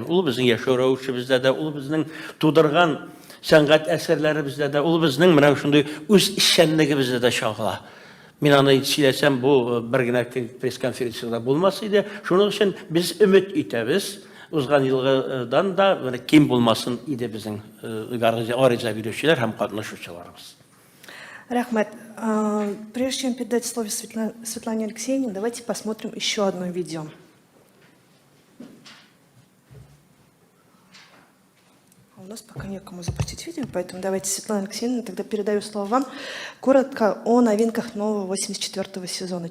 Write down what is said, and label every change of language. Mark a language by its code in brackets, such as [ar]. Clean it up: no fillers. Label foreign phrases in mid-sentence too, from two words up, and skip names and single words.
[tt] Ул безнең яшәү рәвешебездә дә, ул безнең тудырган сәнгать әсәрләребездә дә, ул безнең менә шундый үз эшчәнлегебездә дә чагыла. Мин аны сөйләсәм, бу бер генә пресс-конференцияда булмас иде. Шуның өчен без өмет итәбез. Узган елдан да ким булмасын иде безнең ариза бирүчеләр һәм катнашучыларыбыз. Рахмет. [ru] Прежде чем передать слово Светлане Алексеевне, давайте посмотрим еще одно видео. У нас пока некому запустить видео, поэтому давайте, Светлана Алексеевна, тогда передаю слово вам. Коротко о новинках нового 84-го сезона.